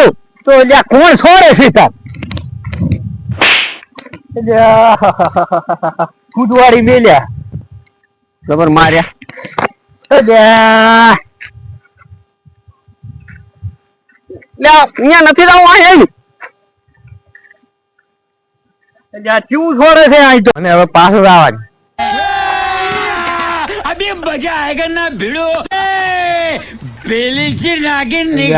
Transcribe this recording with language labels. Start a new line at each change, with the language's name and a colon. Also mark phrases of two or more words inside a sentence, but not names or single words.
Gujarati: તો અલ્યા કોણ છોડે છે તાર કુદવાડી મેલ્યા ખબર માર્યા. અલ્યા અલ્યા અહીંયા નથી જવું. આ હેડ. અલ્યા કેવું છોડે છે આ તો અને હવે પાછું આવવાનું.
Hindi: अभी मजा आएगा ना भिड़ो बेली से नागिन निकाल